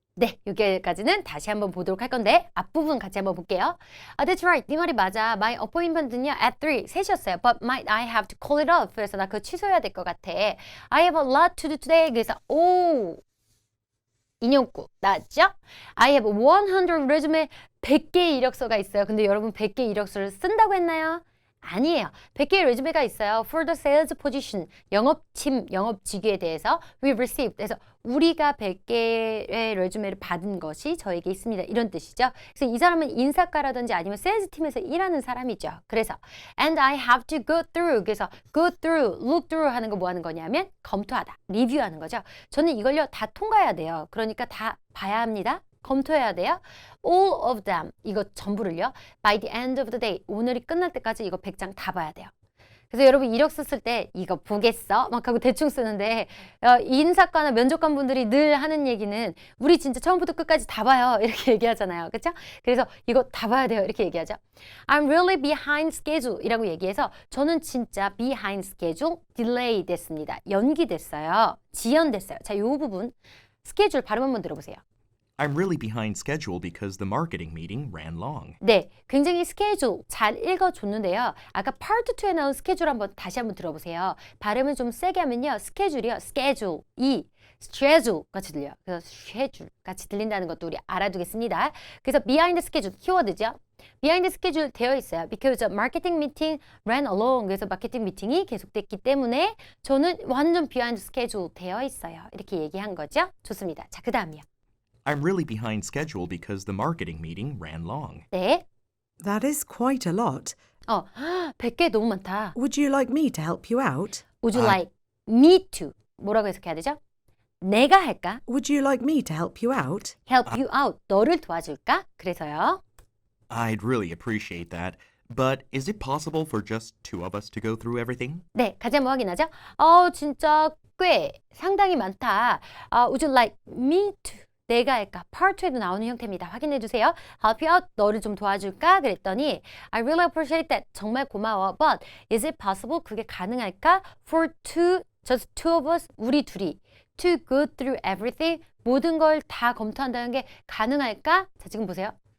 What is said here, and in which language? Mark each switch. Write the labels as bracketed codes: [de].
[ko] 네, 여기까지는 다시 한번 보도록 할 건데 앞부분 같이 한번 볼게요. [en] That's right. [ko] 네 말이 맞아. [en] My appointment는요 at 3시였어요. But might I have to call it off? [ko] 그래서 나 그거 취소해야 될 것 같아. [en] I have a lot to do today. [ko] 그래서 인용구 나왔죠? [en] I have 100 resume [ko] 100개의 이력서가 있어요. 근데 여러분 100개 이력서를 쓴다고 했나요? 아니에요. 100개의 레주메가 있어요. [en] For the sales position, [ko] 영업팀, 영업직위에 대해서 [en] we received. [ko] 그래서 우리가 100개의 레주메를 받은 것이 저에게 있습니다. 이런 뜻이죠. 그래서 이 사람은 인사과라든지 아니면 세일즈팀에서 일하는 사람이죠. [en] 그래서 and I have to go through. [ko] 그래서 go through, look through 하는 거 뭐 하는 거냐면 검토하다, 리뷰하는 거죠. 저는 이걸요 다 통과해야 돼요. 그러니까 다 봐야 합니다. 검토해야 돼요. [en] All of them. [ko] 이거 전부를요. [en] By the end of the day. [ko] 오늘이 끝날 때까지 이거 100장 다 봐야 돼요. 그래서 여러분 이력서 쓸 때 이거 보겠어? 막 하고 대충 쓰는데 인사과나 면접관 분들이 늘 하는 얘기는 우리 진짜 처음부터 끝까지 다 봐요. 이렇게 얘기하잖아요. 그렇죠? 그래서 이거 다 봐야 돼요. 이렇게 얘기하죠. [en] I'm really behind schedule [ko] 이라고 얘기해서 저는 진짜 behind schedule, delay 됐습니다. 연기됐어요. 지연됐어요. 자, 이 부분 스케줄 발음 한번 들어보세요. [en] I'm really behind schedule because the marketing meeting ran long. [ko] 네, 굉장히 스케줄 잘 읽어줬는데요. 아까 파트 2에 나온 스케줄 다시 한번 들어보세요. 발음을 좀 세게 하면요. 스케줄이요. 스케줄, schedule 같이 들려요. 그래서 schedule 같이 들린다는 것도 우리 알아두겠습니다. 그래서 behind schedule 키워드죠. behind schedule 되어 있어요. [en] Because a marketing meeting ran along. [ko] 그래서 마케팅 미팅이 계속됐기 때문에 저는 완전 behind schedule 되어 있어요. 이렇게 얘기한 거죠. 좋습니다. 자, 그 다음이요. [en] I'm really behind schedule because the marketing meeting ran long. [ko] 네. [en] That is quite a lot. [ko] 100개 너무 많다. [en] Would you like me to help you out? Would you like me to? [ko] 뭐라고 해석해야 되죠? 내가 할까? [en] Would you like me to help you out? help you out. [ko] 너를 도와줄까? 그래서요. [en] I'd really appreciate that. But is it possible for just two of us to go through everything? [ko] 네, 같이 한번 확인하죠. 진짜 꽤 상당히 많다. [en] Would you like me to? [ko] 내가 할까? Part 2에도 나오는 형태입니다. 확인해 주세요. [en] help you out. [ko] 너를 좀 도와줄까? [en] 그랬더니 I really appreciate that. [ko] 정말 고마워. [en] But is it possible? [ko] 그게 가능할까? [en] For two, just two of us, [ko] 우리 둘이 [en] to go through everything. [ko] 모든 걸 다 검토한다는 게 가능할까? 자, 지금 보세요.